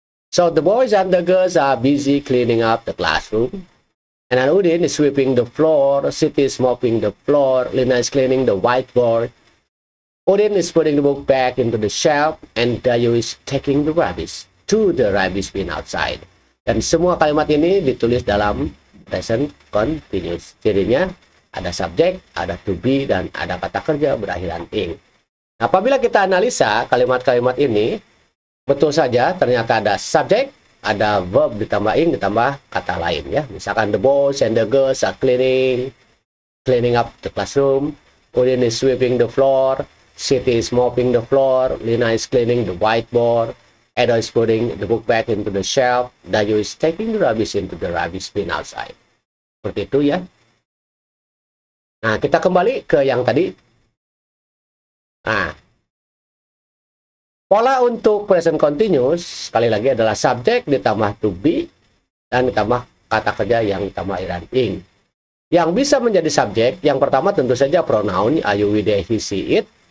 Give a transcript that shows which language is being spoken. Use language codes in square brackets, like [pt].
[en] So the boys and the girls are busy cleaning up the classroom. And Udin is sweeping the floor. Siti is mopping the floor. Lina is cleaning the whiteboard. Udin is putting the book back into the shelf. And Dayu is taking the rubbish to the rubbish bin outside. [id] Dan semua kalimat ini ditulis dalam present continuous. Cirinya ada subjek, ada to be, dan ada kata kerja berakhiran ing. Apabila kita analisa kalimat-kalimat ini, betul saja ternyata ada subjek, ada verb ditambah ing, ditambah kata lain ya. [en] Misalkan the boys and the girls are cleaning up the classroom. Udin is sweeping the floor. Siti is mopping the floor. Lina is cleaning the whiteboard. Edo is putting the book back into the shelf. Dayu is taking the rubbish into the rubbish bin outside. [id] Seperti itu ya. Nah, kita kembali ke yang tadi. Nah, pola untuk present continuous sekali lagi adalah subjek ditambah to be dan ditambah kata kerja yang ditambah akhiran ing. Yang bisa menjadi subjek, yang pertama tentu saja pronoun I, you, we, they, he, she, it.